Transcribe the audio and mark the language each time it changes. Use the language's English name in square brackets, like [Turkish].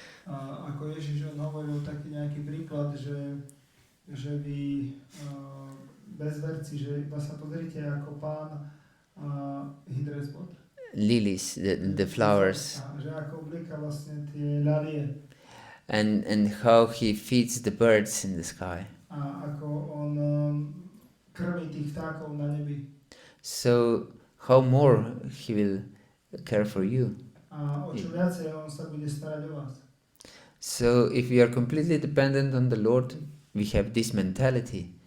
[Slovak] Ako Ježiš on hovoril taký nejaký príklad, že vy bezverci, že iba sa pozrite, ako Pán [English] he dress what? Lilies, the flowers. [Slovak] Že ako oblieka vlastne tie ľalie. [English] And how he feeds the birds in the sky. [Slovak] A ako on krmí tých vtákov na nebi. [English] So how more he will care for you. [Slovak] A o čo viacej on sa bude starať o vás. [English] So if we are completely dependent on the Lord, we have this mentality.